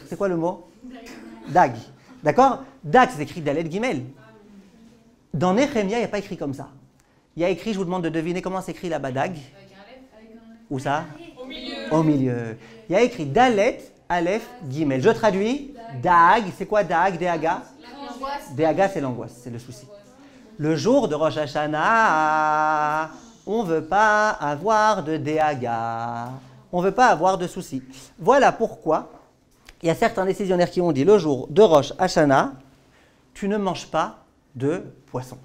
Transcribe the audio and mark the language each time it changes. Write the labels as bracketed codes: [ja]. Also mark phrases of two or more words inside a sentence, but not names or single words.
[fr] C'est quoi le mot? Dag. D'accord? Dag, c'est écrit dalet, guimel. Dans Nehemia, il n'y a pas écrit comme ça. Il y a écrit, je vous demande de deviner comment s'écrit là-bas dag. Où ça? Au milieu. Il y a écrit Dalet, Aleph, Gimel. Je traduis. Dag, c'est quoi Dag? Déaga? Déaga, c'est l'angoisse, c'est le souci. Le jour de Rosh Hashanah, on ne veut pas avoir de Déaga. On ne veut pas avoir de soucis. Voilà pourquoi il y a certains décisionnaires qui ont dit le jour de Rosh Hashanah, tu ne manges pas de poisson.